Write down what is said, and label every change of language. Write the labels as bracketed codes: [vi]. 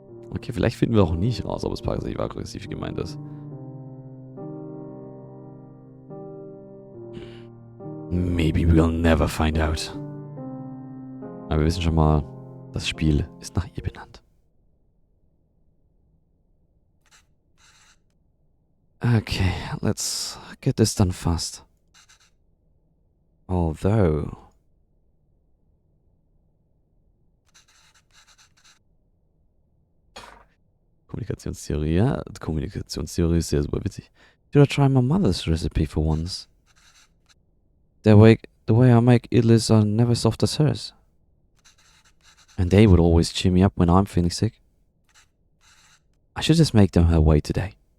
[de] Okay, vielleicht finden wir auch nicht raus, ob es passiv-aggressiv gemeint ist. [en] Maybe we'll never find out. [de] Aber wir wissen schon mal, das Spiel ist nach ihr benannt. [en] Okay, let's get this done fast. Although... [de] Kommunikationstheorie, ja. Kommunikationstheorie ist ja super witzig. [en] Should I try my mother's recipe for once? The way I make idlis are never soft as hers. And they would always cheer me up when I'm feeling sick. I should just make them her way today.